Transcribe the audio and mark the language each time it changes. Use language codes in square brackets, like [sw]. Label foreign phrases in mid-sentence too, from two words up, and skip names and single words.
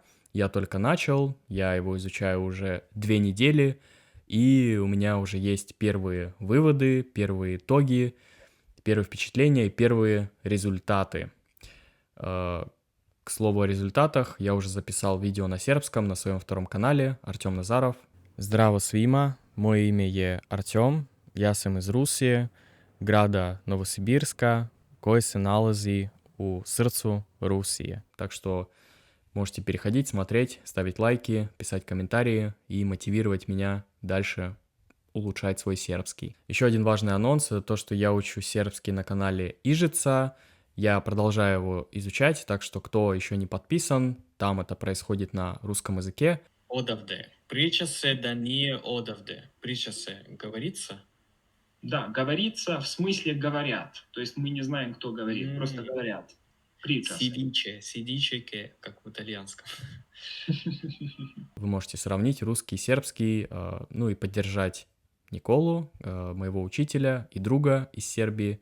[ru] Я только начал, я его изучаю уже 2 недели, и у меня уже есть первые выводы, первые итоги, первые впечатления и первые результаты. К слову о результатах, я уже записал видео на сербском на своем втором канале, Артем Назаров. [sr] Здраво свима, moje ime je Artjom, ja sam iz Rusije, grada Новосибирска, koje se nalazi у срцу Русии. [ru] Так что можете переходить, смотреть, ставить лайки, писать комментарии и мотивировать меня дальше улучшать свой сербский. Еще один важный анонс — это то, что я учу сербский на канале Ижица. Я продолжаю его изучать, так что кто еще не подписан, там это происходит на русском языке. [sr] Одавде. Priča se da nije odavde. Priča se, [ru] говорится? Да, говорится, в смысле говорят. То есть мы не знаем, кто говорит, просто М. говорят. Прича. Сидиче, как в итальянском. Вы можете сравнить русский и сербский, ну и поддержать Николу, моего учителя и друга из Сербии.